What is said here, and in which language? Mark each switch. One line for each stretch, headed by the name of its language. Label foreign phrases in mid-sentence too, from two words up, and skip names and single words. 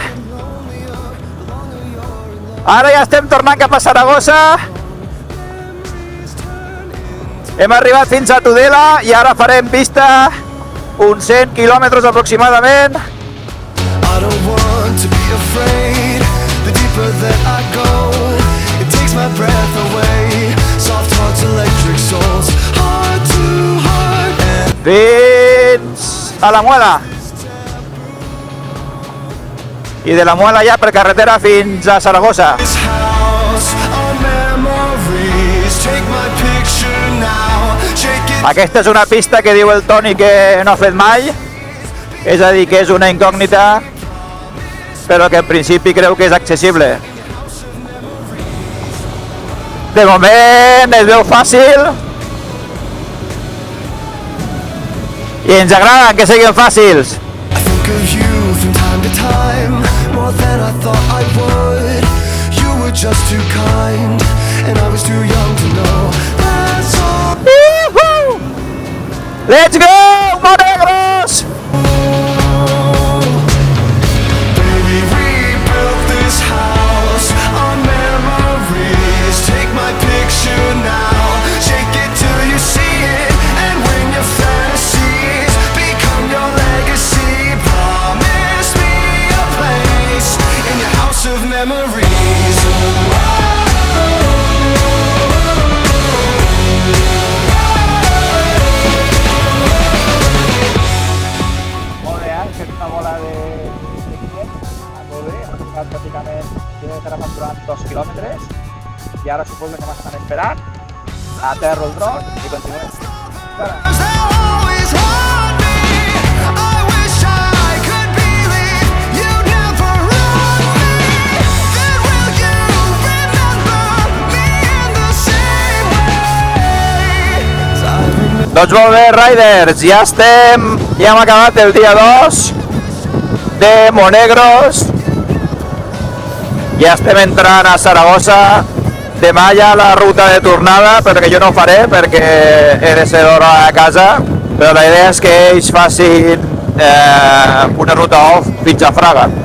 Catalan: Ara ja estem tornant cap a Saragossa. Hem arribat fins a Tudela i ara farem pista uns 100 quilòmetres aproximadament.
English: I don't want to be afraid. The deeper that I go, it takes my breath away. Soft hearts, electric souls, heart to heart.
Catalan: Fins a la Muela. I de la Muela ja per carretera fins a Saragossa.
English: This house, our memories, take my picture now, shake it.
Catalan: Aquesta és una pista que diu el Toni que no ha fet mai. És a dir, que és una incògnita, però que en principi creu que és accessible. De moment es veu fàcil i ens agraden que siguin fàcils.
English: I think of you from time to time, more than I thought I would. You were just too kind, and I was too young to know. That's all. Woohoo! Let's go, Monegros! Baby, we built this house on memories. Take my picture now, shake it till you see it, and when your fantasies become your legacy, promise me a place in your house of memories.
Catalan: Molt bé, hem fet una bola de 500 a Tolé, hem tocat pràcticament, jo que hem durant 2 quilòmetres i ara suposo que m'estan esperant, aterro el dron i continuem.
English: They always want me. I wish I could believe you never wrong me. Then will you remember me in the same way?
Catalan: Doncs molt bé, Riders, ja hem acabat el dia 2 de Monegros. Ja estem entrant a Saragossa. Demà ja la ruta de tornada, perquè jo no ho faré perquè he de ser d'hora a casa, però la idea és que ells facin una ruta off fins a Fraga.